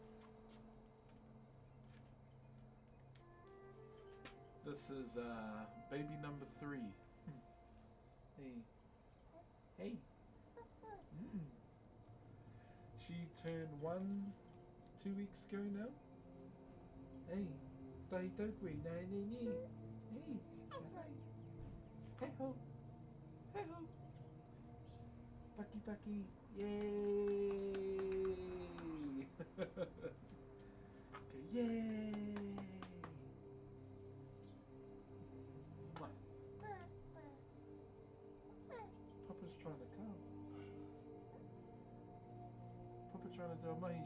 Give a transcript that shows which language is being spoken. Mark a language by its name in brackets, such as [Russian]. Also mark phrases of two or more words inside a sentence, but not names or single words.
[English] This is baby number 3. Hey. Hey. She turned 1 2 weeks ago now. Hey. Tai tokui nai ni ni. Hey. Hey ho. Hey ho. [Māori] Paki paki. [English] Yay. Okay, yay. Papa's trying to come. Papa trying to do a mahi.